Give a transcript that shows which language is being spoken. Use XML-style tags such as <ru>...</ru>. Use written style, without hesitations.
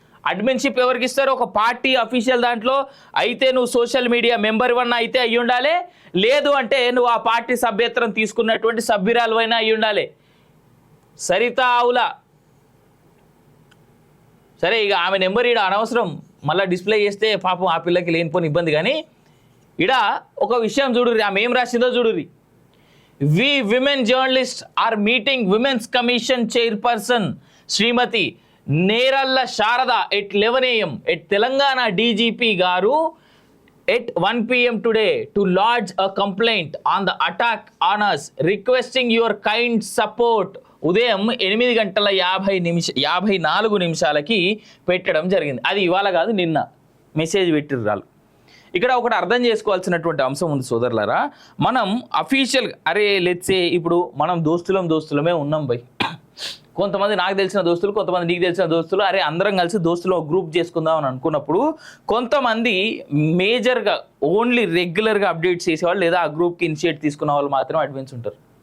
<te>అడ్మిన్షిప్ ఎవరికి ఇస్తారు? ఒక పార్టీ అఫీషియల్ దాంట్లో. అయితే నువ్వు సోషల్ మీడియా మెంబర్ 1 అయితే అయ్యి ఉండాలి, లేదు అంటే నువ్వు ఆ పార్టీ సభ్యత్వం తీసుకున్నటువంటి సభ్యురాలు అయినా అయ్యి ఉండాలి. సరిత ఆవుల. సరే, ఇక ఆమె నెంబర్ ఈడ అనవసరం, మళ్ళీ డిస్ప్లే చేస్తే పాపం ఆ పిల్లకి లేనిపోని ఇబ్బంది. కానీ ఈడ ఒక విషయం చూడుర్రి, ఆమె ఏం రాసిందో చూడుర్రి.</te> <en>We women journalists are meeting Women's Commission Chairperson Srimati Neralla Sharada at 11 AM at Telangana DGP గారు at 1 p.m. today to lodge a complaint on the attack on us, requesting your kind support.</en> <te>ఉదయం 8:54 పెట్టడం జరిగింది. అది ఇవాళ కాదు, నిన్న message పెట్టిర్రు వాళ్ళు. ఇక్కడ ఒకటి అర్థం చేసుకోవాల్సినటువంటి అంశం ఉంది సోదరులారా. మనం అఫీషియల్గా లెట్సే ఇప్పుడు మనం దోస్తులమే ఉన్నాం బై. కొంతమంది నాకు తెలిసిన దోస్తులు, కొంతమంది నీకు తెలిసిన దోస్తులు, అందరం కలిసి దోస్తులు గ్రూప్ చేసుకుందాం అని అనుకున్నప్పుడు కొంతమంది మేజర్గా ఓన్లీ రెగ్యులర్గా అప్డేట్స్ చేసేవాళ్ళు లేదా ఆ గ్రూప్కి ఇనిషియేట్ తీసుకున్న వాళ్ళు మాత్రం అడ్వాన్స్ ఉంటారు.</te>